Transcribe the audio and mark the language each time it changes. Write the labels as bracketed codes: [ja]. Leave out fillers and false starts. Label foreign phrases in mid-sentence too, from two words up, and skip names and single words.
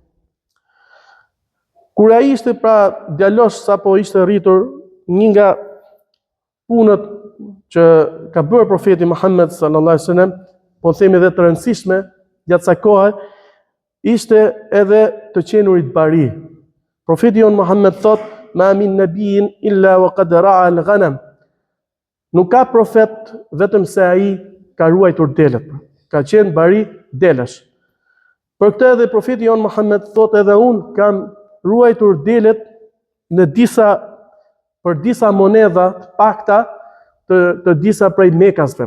[sq] Kur ai ishte pra djalosh sapo ishte rritur, një nga punët që ka bërë profeti Muhammed [ar] صلى الله عليه وسلم, [sq] po themi edhe të rëndësishme gjatë kësaj kohe, ishte edhe të qenurit bari. Profeti jon Muhammed thot, [ar] ما من نبي إلا وقد رعى الغنم. [sq] Nuk ka profet vetëm se ai ka ruajtur delet. Ka qenë bari delesh. Për këtë edhe profeti jon Muhammed thot, edhe unë kam ruajtur delet në për disa monedha të pakta të disa prej mekasve.